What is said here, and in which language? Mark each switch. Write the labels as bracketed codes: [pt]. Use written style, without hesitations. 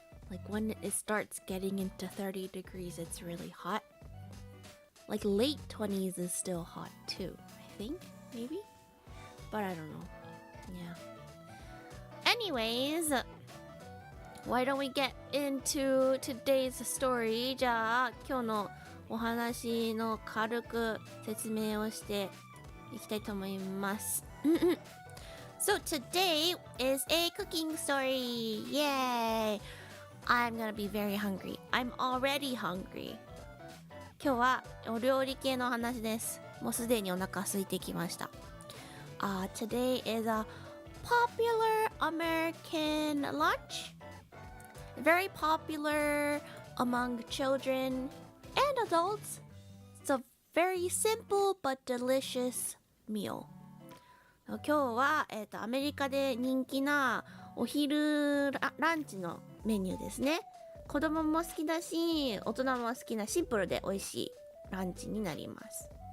[en] Like when it starts getting into 30 degrees, it's really hot. Like late 20s is still hot too, I think, maybe? But I don't know. Yeah. Anyways, why don't we get into today's story? [ja] じゃあ、今日のお話の軽く説明をしていきたいと思います。 [en] So today is a cooking story. Yay! I'm gonna be very hungry. I'm already hungry. [ja] 今日はお料理系の話です。もうすでにお腹空いてきました。 [en] Today is a popular American lunch. Very popular among children and adults. It's a very simple but delicious meal. [ja] 今日は、アメリカで人気なお昼ランチのメニューですね。子供も好きだし、大人も好きなシンプルで美味しいランチになります。